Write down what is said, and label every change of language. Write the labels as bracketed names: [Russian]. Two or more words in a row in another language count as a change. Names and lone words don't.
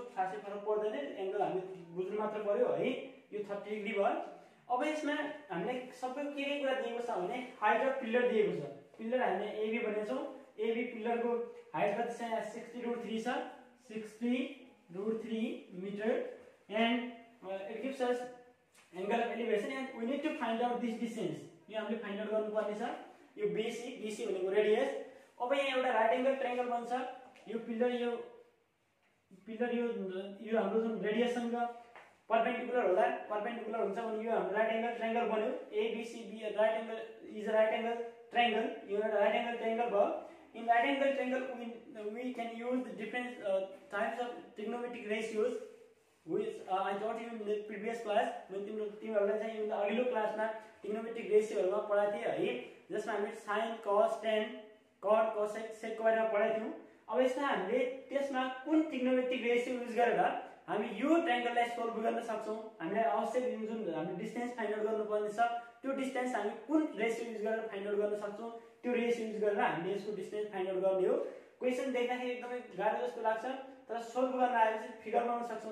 [Nepali] खासै फरक पर्दैन, एंगल हामी बुझ्नु मात्र पर्यो है। यो 30 डिग्री भयो। अब यसमा हामीलाई सबै के कुरा दिएको छ भने [English] height of pillar [Nepali] दिएको छ। पिलर हामीले एबी भनेछौँ। एबी पिलरको हाइट कति छ? [English] 60√3 छ, 60√3 meter and it gives us angle of elevation and we need to find out this distance. [Nepali] यो हामीले [English] find out [Nepali] गर्नुपर्ने छ। यो BC भनेको रेडियस। अब यहाँ एउटा [English] right angle triangle [Nepali] बन्छ। यो पिलर यो हाम्रो जुन रेडियससँग परपेन्डिकुलर होला, परपेन्डिकुलर हुन्छ भने यो हाम्रो [English] right angle triangle [Nepali] बन्यो। [English] ABCB right angle is a right angle triangle. [Nepali] यो एउटा [English] right angle triangle [Nepali] भयो। [English] In right angle triangle we can use the different types of trigonometric ratios which I taught you in the previous class. [Nepali] मैं तिमीहरुलाई चाहिँ यो अघिल्लो क्लासमा [English] trigonometric ratios [Nepali] पढाएको थिए है, जसमा हामीले [English] sin, cos, tan, cot, cosec, sec [Nepali] को बारेमा पढाएको थियौं। अब यसमा हामीले त्यसमा कुन [English] trigonometric ratio use [Nepali] गरेर हामी यो ट्रायंगललाई सोल्भ गर्न सक्छौं। हामीलाई आवश्यक जुन हामीले डिस्टेन्स [English] find out [Nepali] गर्नुपर्ने छ त्यो डिस्टेन्स हामी कुन [English] ratio use [Nepali] गरेर [English] find out [Nepali] गर्न सक्छौं। त्यो [English] ratio use [Nepali] गरेर हामीले यसको डिस्टेन्स [English] find out [Nepali] गर्ने हो। क्वेशन देख्दाखेरि एकदमै गाह्रो जस्तो लाग्छ तर सोल्भ गर्न आएपछि फिगर बनाउन सक्छौं।